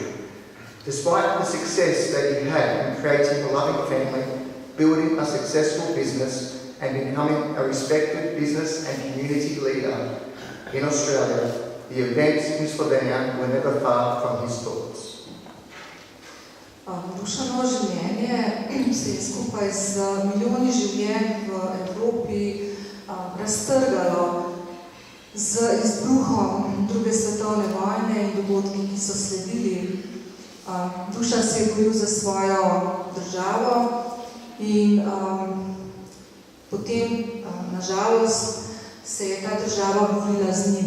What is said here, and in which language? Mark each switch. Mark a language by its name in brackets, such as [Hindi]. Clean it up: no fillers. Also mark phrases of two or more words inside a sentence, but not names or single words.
[English] Despite the success that he had in creating a loving family, building a successful business, and becoming a respected business and community leader in Australia, the events in Slovenia were never far from his thoughts. [Slovenian] Dušanovo življenje se je skupaj z milijoni življenj v Evropi raztrgalo z izbruhom druge svetovne vojne in dogodki, ki so sledili. Dušan se je boril za svojo državo in potem, nažalost, se je ta država borila z njim.